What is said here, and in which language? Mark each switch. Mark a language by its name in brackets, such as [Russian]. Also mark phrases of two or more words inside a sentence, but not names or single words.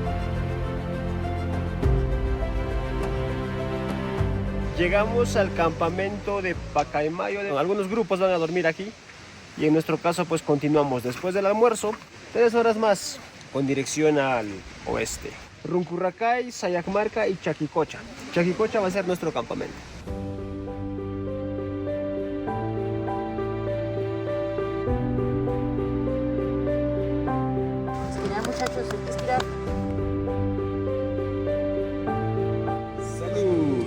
[Spanish] Llegamos al campamento de Pacaymayo. Algunos grupos van a dormir aquí y en nuestro caso pues continuamos después del almuerzo 3 horas más con dirección al oeste. Runcuracay, Sayacmarca y Chaquicocha. Chaquicocha va a ser nuestro campamento. Estirar, muchachos, hay que estirar. Salud.